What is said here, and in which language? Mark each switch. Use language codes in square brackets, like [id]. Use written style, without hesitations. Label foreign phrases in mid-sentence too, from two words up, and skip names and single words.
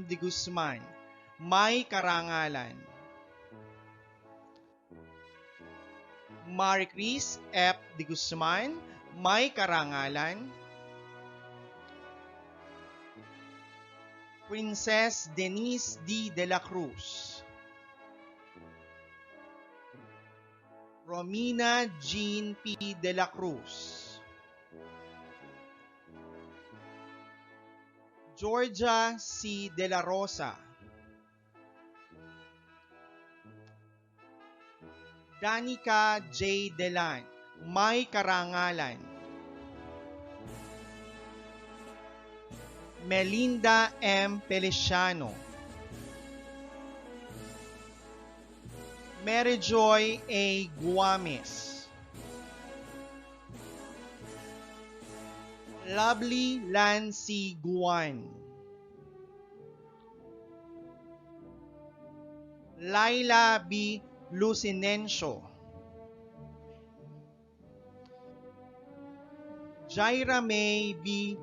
[tl] De Guzman, may karangalan. Maricris F. De Guzman, may karangalan. Princess Denise D. De la Cruz, Romina Jean P. De la Cruz, Georgia C. De la Rosa, Danica J. Delan, may karangalan. Melinda M. Feliciano, Mary Joy A. Guames, Lovely Lancy Guan, Laila B. Lucinencio, Jaira May B.